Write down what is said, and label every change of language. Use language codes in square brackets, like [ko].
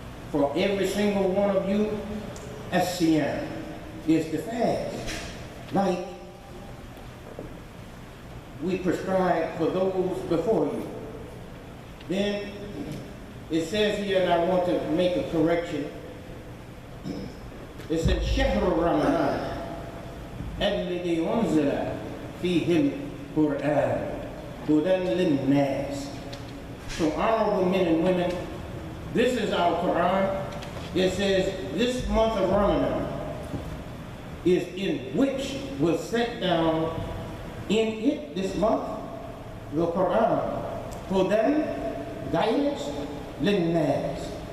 [en] For every single one of you, as-siyam is the fast. Like we prescribed for those before you. Then it says here, and I want to make a correction. It says, Shahru Ramadan. [ar] الذي أنزل فيه القرآن هدى للناس. [en] So honorable men and women, this is our Quran. It says this month of Ramadan is in which was set down in it this month the Quran. Hudan, guidance, linnas.